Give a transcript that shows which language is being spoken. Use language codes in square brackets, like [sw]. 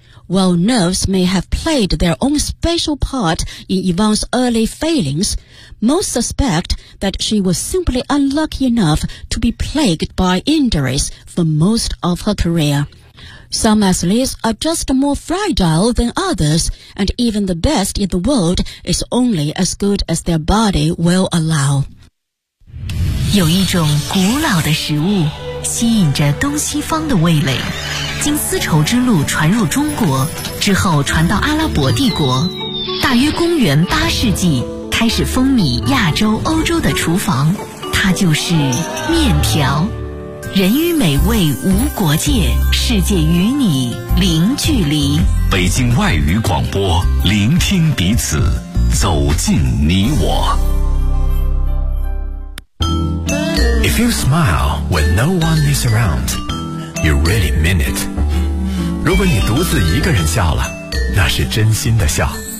[en] While nerves may have played their own special part in Yvonne's early failings, most suspect that she was simply unlucky enough to be plagued by injuries for most of her career. Some athletes are just more fragile than others, and even the best in the world is only as good as their body will allow. [zh] 有一种古老的食物吸引着东西方的味蕾，经丝绸之路传入中国之后传到阿拉伯帝国，大约公元8世纪开始风靡亚洲欧洲的厨房，它就是面条。人与美味无国界，世界与你零距离。北京外语广播，聆听彼此，走进你我。 [en] If you smile when no one is around, you really mean it. [zh] 如果你独自一个人笑了，那是真心的笑。